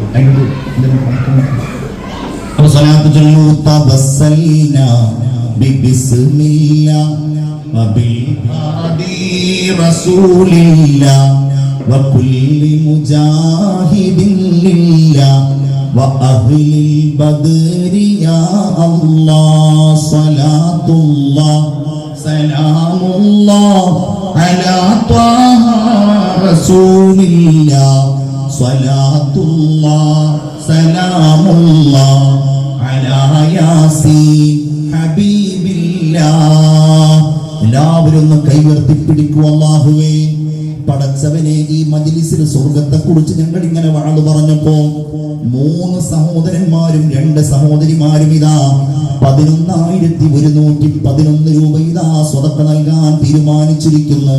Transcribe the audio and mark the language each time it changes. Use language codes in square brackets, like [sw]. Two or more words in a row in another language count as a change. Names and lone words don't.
[ml] അപ്പൊ സ്വലാത്ത് ചൊല്ലൂ. [ar] توسلنا ببسم الله وبالهادي رسول الله وكل مجاهد ലില്ലാ وأهل البدر يا الله صلاة الله سلام الله على طه رسول الله صلاة الله سلام الله على ياسين حبيب الله. [ml] എല്ലാവരും ഒന്ന് കൈവർത്തിപ്പിടിക്കൂ. അല്ലാഹുവേ പടച്ചവനെ, ഈ മജ്ലിസിൽ സ്വർഗത്തെ കുറിച്ച് ഞങ്ങൾ ഇങ്ങനെ വാഴ് പറഞ്ഞപ്പോ 3 സഹോദരന്മാരും 2 സഹോദരിമാരും ഇതാ 11,111 രൂപ ഇതാ സ്വതക്ക നൽകാൻ തീരുമാനിച്ചിരിക്കുന്നു.